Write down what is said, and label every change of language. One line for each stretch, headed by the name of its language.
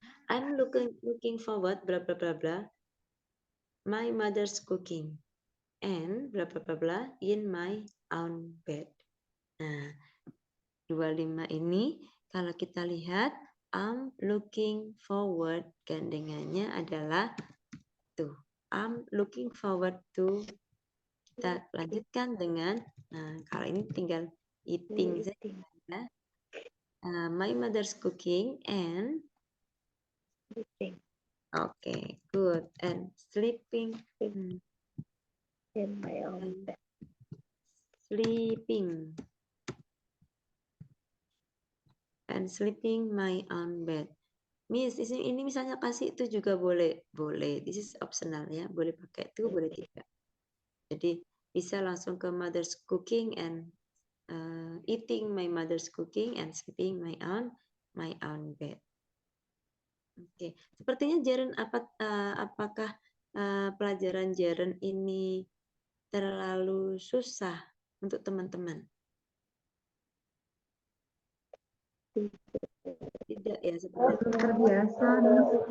English: I'm looking forward blah blah blah blah my mother's cooking and blah blah blah blah in my own bed.
Indonesian: Nah, 25 ini kalau kita lihat
English: I'm looking forward
Indonesian: gandengannya adalah tuh.
English: I'm looking forward to.
Indonesian: Kita lanjutkan dengan kalau ini tinggal eating saja.
English: My mother's cooking and okay, good. And sleeping. In my own bed. Sleeping. And sleeping my own bed.
Indonesian: Miss, ini misalnya kasih itu juga boleh.
English: Boleh. This is optional ya.
Indonesian: Boleh pakai itu, boleh tidak. Jadi bisa langsung ke
English: mother's cooking and eating my mother's cooking and sleeping my own bed.
Indonesian: Oke, sepertinya Jaren apakah pelajaran Jaren ini terlalu susah untuk teman-teman? Tidak ya, seperti Terbiasa nih.